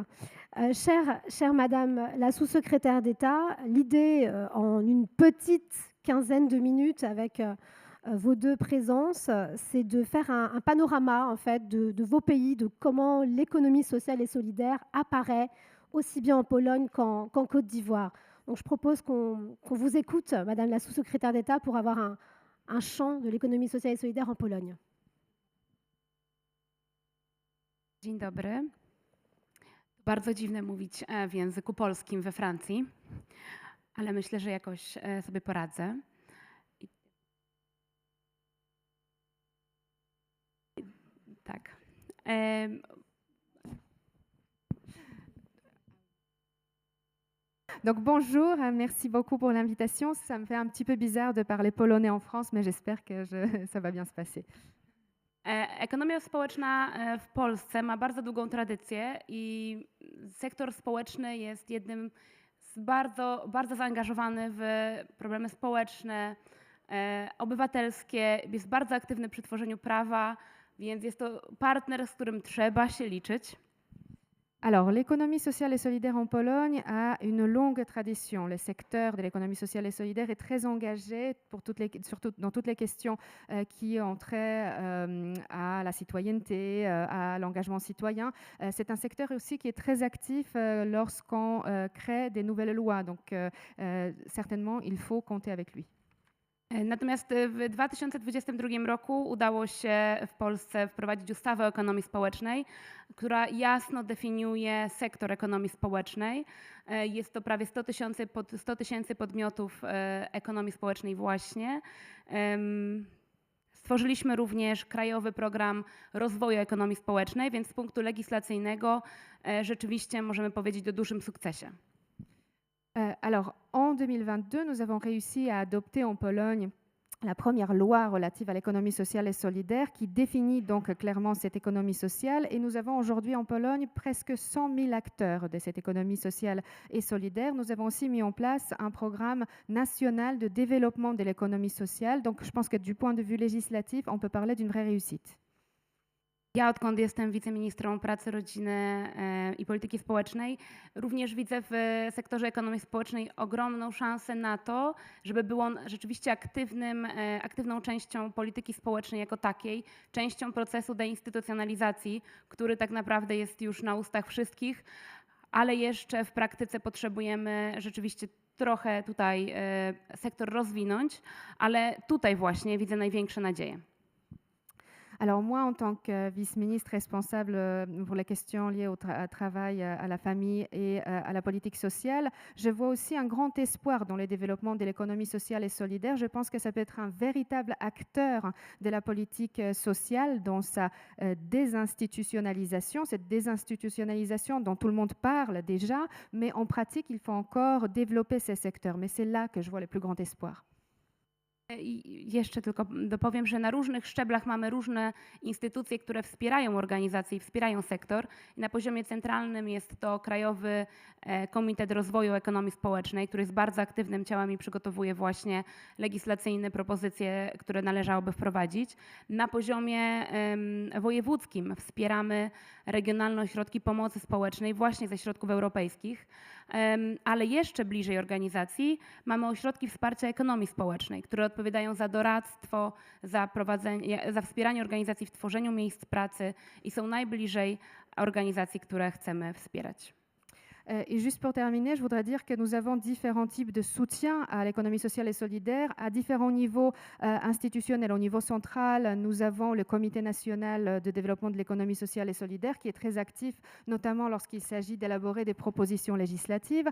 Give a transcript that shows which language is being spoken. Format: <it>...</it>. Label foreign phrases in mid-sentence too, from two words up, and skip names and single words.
<fr>Chère Madame la sous-secrétaire d'État, l'idée en une petite quinzaine de minutes avec vos deux présences, c'est de faire un panorama en fait de vos pays, de comment l'économie sociale et solidaire apparaît aussi bien en Pologne qu'en Côte d'Ivoire. Donc je propose qu'on vous écoute, Madame la sous-secrétaire d'État, pour avoir un champ de l'économie sociale et solidaire en Pologne.</fr> <pl>Dzień dobry. Bardzo dziwne mówić w języku polskim we Francji, ale myślę, że jakoś sobie poradzę. Tak.</pl> <fr>Donc bonjour, merci beaucoup pour l'invitation. Ça me fait un petit peu bizarre de parler polonais en France, mais j'espère que ça va bien se passer.</fr> <pl>Ekonomia społeczna w Polsce ma bardzo długą tradycję i sektor społeczny jest jednym z bardzo zaangażowany w problemy społeczne, obywatelskie, jest bardzo aktywny przy tworzeniu prawa, więc jest to partner, z którym trzeba się liczyć.</pl> <fr>Alors, l'économie sociale et solidaire en Pologne a une longue tradition. Le secteur de l'économie sociale et solidaire est très engagé, surtout dans toutes les questions qui ont trait à la citoyenneté, à l'engagement citoyen. C'est un secteur aussi qui est très actif lorsqu'on crée des nouvelles lois. Donc, certainement, il faut compter avec lui.</fr> <pl>Natomiast w 2022 roku udało się w Polsce wprowadzić ustawę o ekonomii społecznej, która jasno definiuje sektor ekonomii społecznej. Jest to prawie 100 tysięcy podmiotów ekonomii społecznej właśnie. Stworzyliśmy również Krajowy Program Rozwoju Ekonomii Społecznej, więc z punktu legislacyjnego rzeczywiście możemy powiedzieć o dużym sukcesie.</pl> <fr>Alors, en 2022, nous avons réussi à adopter en Pologne la première loi relative à l'économie sociale et solidaire qui définit donc clairement cette économie sociale. Et nous avons aujourd'hui en Pologne presque 100 000 acteurs de cette économie sociale et solidaire. Nous avons aussi mis en place un programme national de développement de l'économie sociale. Donc, je pense que du point de vue législatif, on peut parler d'une vraie réussite.</fr> <pl>Ja, odkąd jestem wiceministrą pracy, rodziny i polityki społecznej, również widzę w sektorze ekonomii społecznej ogromną szansę na to, żeby był on rzeczywiście aktywną częścią polityki społecznej jako takiej, częścią procesu deinstytucjonalizacji, który tak naprawdę jest już na ustach wszystkich, ale jeszcze w praktyce potrzebujemy rzeczywiście trochę tutaj sektor rozwinąć, ale tutaj właśnie widzę największe nadzieje.</pl> <fr>Alors moi, en tant que vice-ministre responsable pour les questions liées au travail, à la famille et à la politique sociale, je vois aussi un grand espoir dans le développement de l'économie sociale et solidaire. Je pense que ça peut être un véritable acteur de la politique sociale dans sa désinstitutionnalisation, cette désinstitutionnalisation dont tout le monde parle déjà, mais en pratique, il faut encore développer ces secteurs. Mais c'est là que je vois le plus grand espoir.</fr> <pl>I jeszcze tylko dopowiem, że na różnych szczeblach mamy różne instytucje, które wspierają organizacje i wspierają sektor. I na poziomie centralnym jest to Krajowy Komitet Rozwoju Ekonomii Społecznej, który jest bardzo aktywnym ciałem i przygotowuje właśnie legislacyjne propozycje, które należałoby wprowadzić. Na poziomie wojewódzkim wspieramy regionalne ośrodki pomocy społecznej właśnie ze środków europejskich. ale jeszcze bliżej organizacji mamy ośrodki wsparcia ekonomii społecznej, które odpowiadają za doradztwo, za wspieranie organizacji w tworzeniu miejsc pracy i są najbliżej organizacji, które chcemy wspierać.</pl> <fr>Et juste pour terminer, je voudrais dire que nous avons différents types de soutien à l'économie sociale et solidaire à différents niveaux institutionnels. Au niveau central, nous avons le Comité national de développement de l'économie sociale et solidaire qui est très actif, notamment lorsqu'il s'agit d'élaborer des propositions législatives.</fr>